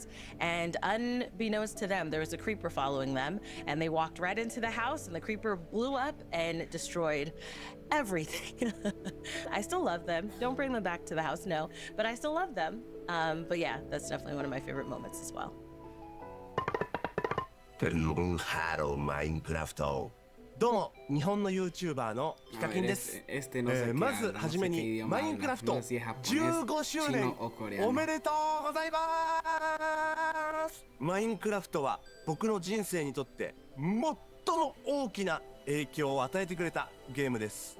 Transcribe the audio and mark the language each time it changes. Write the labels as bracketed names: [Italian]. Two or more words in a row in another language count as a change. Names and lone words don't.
[English] And unbeknownst to them, there was a creeper following them, and they walked right into the house, and the creeper blew up and destroyed everything. I still love them. Don't bring them back to the house, no, but I still love them. But yeah, that's definitely one of my favorite moments as well. [Spanish] Pero no un Minecraft. [Japanese] どうも日本の YouTuber のヒカキンです。まずはじめにマインクラフト15周年おめでとうございます。マインクラフトは僕の人生にとって最も大きな影響を与えてくれたゲームです。